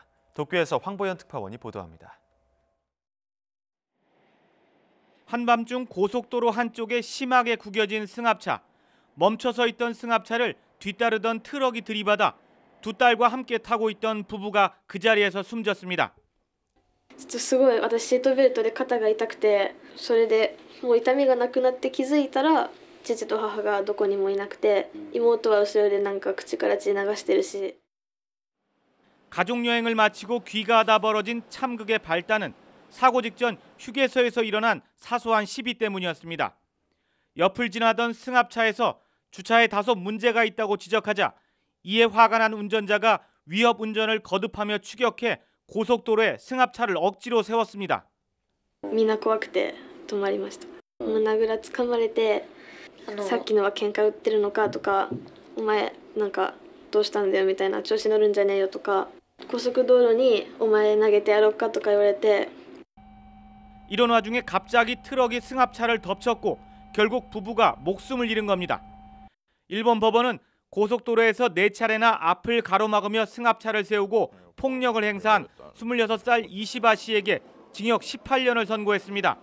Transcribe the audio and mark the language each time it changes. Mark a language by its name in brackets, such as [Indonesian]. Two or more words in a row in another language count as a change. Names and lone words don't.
[Korean] 도쿄에서 황보현 특파원이 보도합니다. 한밤중 고속도로 한쪽에 심하게 구겨진 승합차. 멈춰서 있던 승합차를 뒤따르던 트럭이 들이받아 두 딸과 함께 타고 있던 부부가 그 자리에서 숨졌습니다. [Japanese] すごい私シートベルトで肩が痛くてそれでもう痛みがなくなって気づいたら父と母がどこにもいなくて妹は後ろでなんか口から血流してるし [Korean] 가족 여행을 마치고 귀가하다 벌어진 참극의 발단은 사고 직전 휴게소에서 일어난 사소한 시비 때문이었습니다. 옆을 지나던 승합차에서 주차에 다소 문제가 있다고 지적하자 이에 화가 난 운전자가 위협 운전을 거듭하며 추격해 고속도로에 승합차를 억지로 세웠습니다. [Japanese] みんな怖くて止まりました。胸ぐらつかまれてさっきのは喧嘩売ってるのかとかお前なんかどうしたんだよみたいな調子乗るんじゃねえよとか高速道路にお前投げてやろうかとか言われて [Korean] 이런 와중에 갑자기 트럭이 승합차를 덮쳤고 결국 부부가 목숨을 잃은 겁니다. 일본 법원은 고속도로에서 4차례나 앞을 가로막으며 승합차를 세우고 폭력을 행사한 26살 이시바 씨에게 징역 18년을 선고했습니다.